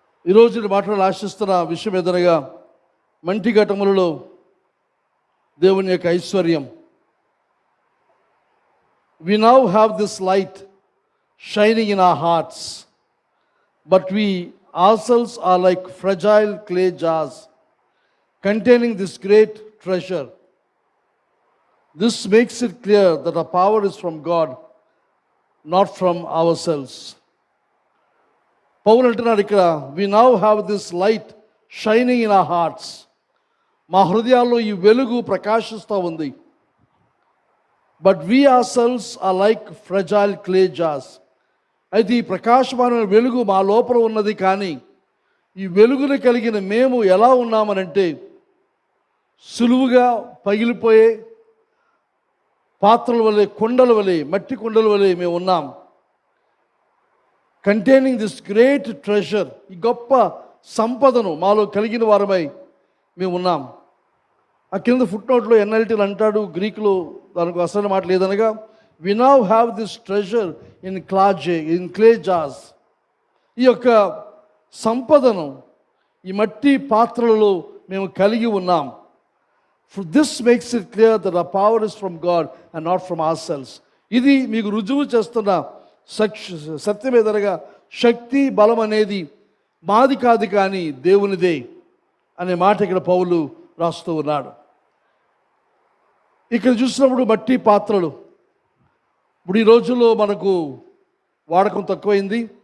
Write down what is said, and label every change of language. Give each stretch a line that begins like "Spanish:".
Telugu: ఈరోజు మాట్లాడాలని ఆశిస్తున్న విషయం ఎదురుగా మంటి ఘటములలో దేవుని యొక్క ఐశ్వర్యం.
English: We now have this light shining in our hearts, but we ourselves are like fragile clay jars containing this great treasure. This makes it clear that our power is from God, not from ourselves. Paul
Telugu: అంటున్నాడు ఇక్కడ,
English: we now have this light shining in our hearts.
Telugu: మా హృదయాల్లో ఈ వెలుగు ప్రకాశిస్తూ ఉంది.
English: But we ourselves are like fragile clay jars.
Telugu: అయితే ఈ ప్రకాశమైన వెలుగు మా లోపల ఉన్నది, కానీ ఈ వెలుగును కలిగిన మేము ఎలా ఉన్నామనంటే సులువుగా పగిలిపోయే పాత్రల వలె, కొండల వలె, మట్టి కొండల వలె మేము ఉన్నాం.
English: containing this great treasure,
Telugu: ఈ గొప్ప సంపదను మాలో కలిగిన వారమై మేము ఉన్నాం. ఆ కింద ఫుట్ నోట్లో ఎన్ఎల్టీలు అంటాడు, గ్రీకులో దానికి అసలు మాట లేదనగా,
English: we now have this treasure in clay jars.
Telugu: ఈ యొక్క సంపదను ఈ మట్టి పాత్రలలో మేము కలిగి ఉన్నాం.
English: This makes it clear that our power is from God and not from ourselves.
Telugu: ఇది మీకు రుజువు చేస్తున్న సత్యమేదనగా శక్తి బలం అనేది మాది కాదు కానీ దేవునిదే అనే మాట ఇక్కడ పౌలు రాస్తూ ఉన్నాడు. ఇక్కడ చూసినప్పుడు మట్టి పాత్రలు ఇప్పుడు ఈ రోజుల్లో మనకు వాడకం తక్కువైంది.